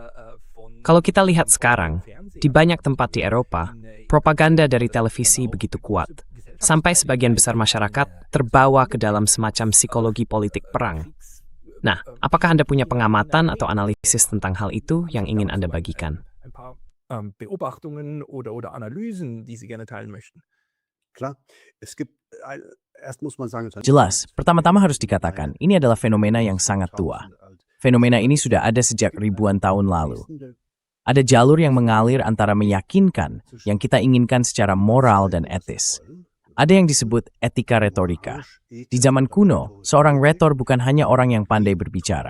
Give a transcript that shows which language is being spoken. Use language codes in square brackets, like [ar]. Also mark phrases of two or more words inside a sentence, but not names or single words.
[id] Kalau kita lihat sekarang, di banyak tempat di Eropa, propaganda dari televisi begitu kuat, sampai sebagian besar masyarakat terbawa ke dalam semacam psikologi politik perang. Nah, apakah Anda punya pengamatan atau analisis tentang hal itu yang ingin Anda bagikan? [de] Beobachtungen oder Analysen, die Sie gerne teilen möchten. Klar, es gibt, erst muss man sagen, [id] Jelas, pertama-tama harus dikatakan, ini adalah fenomena yang sangat tua. Fenomena ini sudah ada sejak ribuan tahun lalu. Ada jalur yang mengalir antara meyakinkan yang kita inginkan secara moral dan etis. Ada yang disebut etika retorika. Di zaman kuno, seorang retor bukan hanya orang yang pandai berbicara.